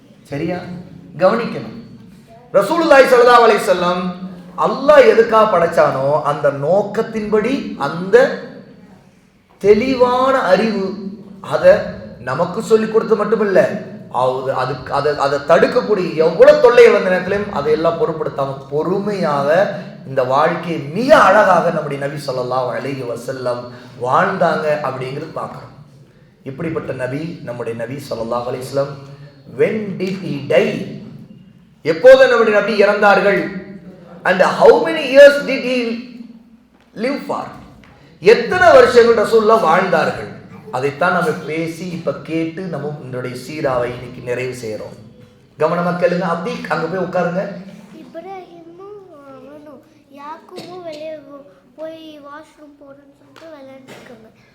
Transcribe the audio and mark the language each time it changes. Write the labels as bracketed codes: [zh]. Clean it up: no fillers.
[ta] சரியா கவனிக்கணும். ரசூலுல்லாஹி ஸல்லல்லாஹு அலைஹி வஸல்லம் அல்லாஹ் எதுக்காக படைச்சானோ அந்த நோக்கத்தின்படி அந்த தெளிவான அறிவு அதை நமக்கு சொல்லி கொடுத்து மட்டுமில்ல, அதுக்கு அதை தடுக்கக்கூடிய எவ்வளவு தொல்லை வந்த நேரத்திலையும் அதையெல்லாம் பொருட்படுத்தாம பொறுமையாக இந்த வாழ்க்கையை மிக அழகாக நம்முடைய நபி ஸல்லல்லாஹு அலைஹி வஸல்லம் வாழ்ந்தாங்க அப்படிங்கிறது பார்க்கிறோம். இப்படிப்பட்ட நபி நம்முடைய நபி ஸல்லல்லாஹு அலைஹி வஸல்லம் [en] when did he die? [ta] எப்போது நம்முடைய நபி இறந்தார்கள்? [en] and how many years did he live for? [ta] எத்தனை வருஷங்கள் ரசூலுல்லாஹ் வாழ்ந்தார்கள்? அதைத்தான் நம்ம பேசி இப்ப கேட்டு நம்ம நம்முடைய சீராவை இன்னைக்கு நிறைவு செய்யறோம். கவனமா கேளுங்க. அப்படி அங்க போய் உட்காருங்க. இப்ராஹிமும் அவனும் யாக்கூபும் வெளியே போய் வாஷ்ரூம் போறேன்னு சொல்லிட்டு விளையாண்டுருக்காங்க.